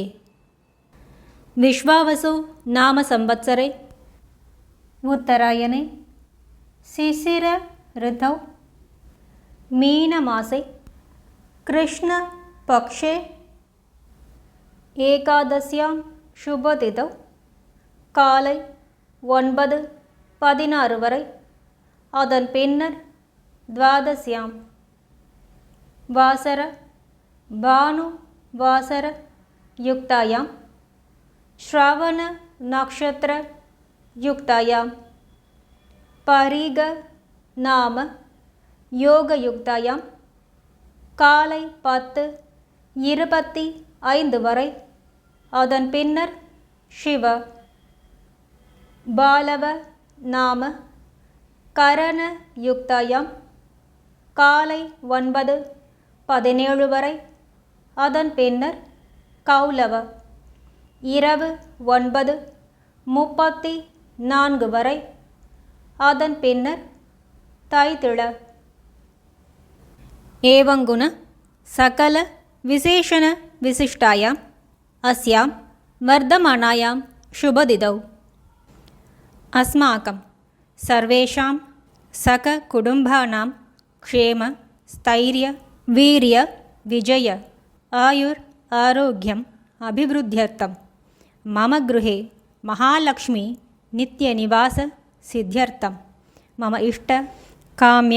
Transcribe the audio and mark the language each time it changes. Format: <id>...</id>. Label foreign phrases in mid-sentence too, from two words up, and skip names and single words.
<sa>विश्वावसु नाम संवत्सरे उत्तरायणे शिशिर ऋतौ मीनमासे कृष्णपक्षे एकादश्यां शुभतिथौ</sa> <ta>காலை 9:16 வரை. அதன் பின்னர்</ta> <sa>द्वादश्यां वासर भानु वासर युक्तायां श्रावण नक्षत्र युक्तायां परिग नाम योग युक्तायां</sa> <ta>காலை 10:25 வரை. அதன் பின்னர்</ta> <sa>शिव बालव नाम करण युक्तायां</sa> <ta>காலை 9:17 வரை. அதன் பின்னர் கௌலவ இரவு 9:34 வரை. அதன் பின்னர் தைத்திள.</ta> <sa>एवंगुण सकल विशेषण विशिष्टायाम् अस्यां वर्धमानायां शुभतिथौ अस्माकं सर्वेषां सककुटुम्बानां क्षेम स्थैर्य वीर्य विजय आयुर् आरोग्यम् अभिवृद्ध्यर्थं मम गृहे महालक्ष्मी नित्यनिवास सिद्ध्यर्थं मम इष्ट काम्य</sa>